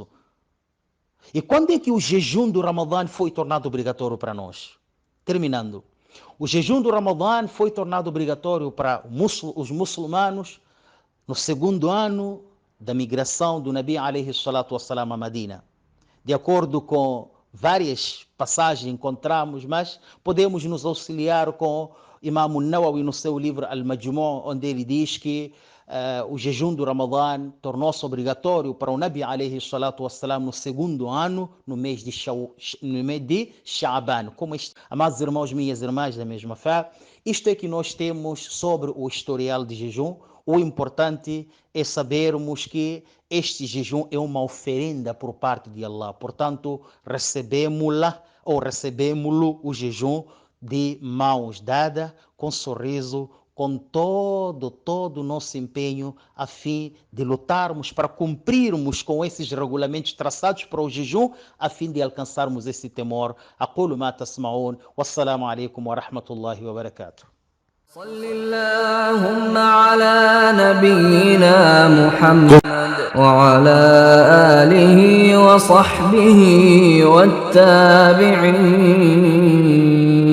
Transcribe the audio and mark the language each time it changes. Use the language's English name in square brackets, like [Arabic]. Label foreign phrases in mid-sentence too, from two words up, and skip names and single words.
[Portuguese] E quando é que o jejum do Ramadã foi tornado obrigatório para nós? Terminando, o jejum do Ramadã foi tornado obrigatório para os muçulmanos no segundo ano da migração do Nabi [Arabic] عليه الصلاة والسلام [Portuguese] a Medina. De acordo com várias passagens encontramos, mas podemos nos auxiliar com Imam Nawawi no seu livro Al-Majmu', onde ele diz que o jejum do Ramadã tornou-se obrigatório para o Nabi [Arabic] عليه الصلاة والسلام [Portuguese] no segundo ano, no mês de Sha'ban. Como amados irmãos, minhas irmãs da mesma fé, isto é que nós temos sobre o historial de jejum. O importante é sabermos que este jejum é uma oferenda por parte de Allah. Portanto, recebemos-lo o jejum de mãos dadas, com sorriso, com todo o nosso empenho, a fim de lutarmos para cumprirmos com esses regulamentos traçados para o jejum, a fim de alcançarmos esse temor. [Arabic] أقول ما تسمعون. والسلام عليكم ورحمة الله وبركاته. صل اللهم على نبينا محمد وعلى آله وصحبه والتابعين